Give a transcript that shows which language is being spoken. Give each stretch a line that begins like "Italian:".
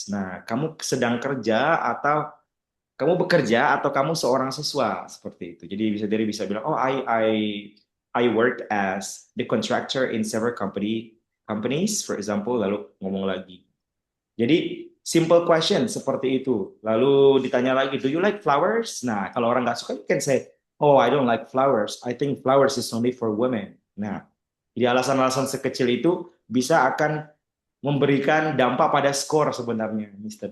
Indonesian: Nah, kamu sedang kerja atau kamu bekerja atau kamu seorang siswa seperti itu. Jadi bisa bilang,
English: oh I work as the contractor in several companies, for example,
Indonesian: lalu ngomong lagi. Jadi simple question seperti itu. Lalu ditanya lagi,
English: do you like flowers?
Indonesian: Nah, kalau orang nggak suka,
English: you can say, oh I don't like flowers. I think flowers is only for women.
Indonesian: Nah, jadi alasan-alasan sekecil itu bisa akan memberikan dampak pada skor sebenarnya, Mr.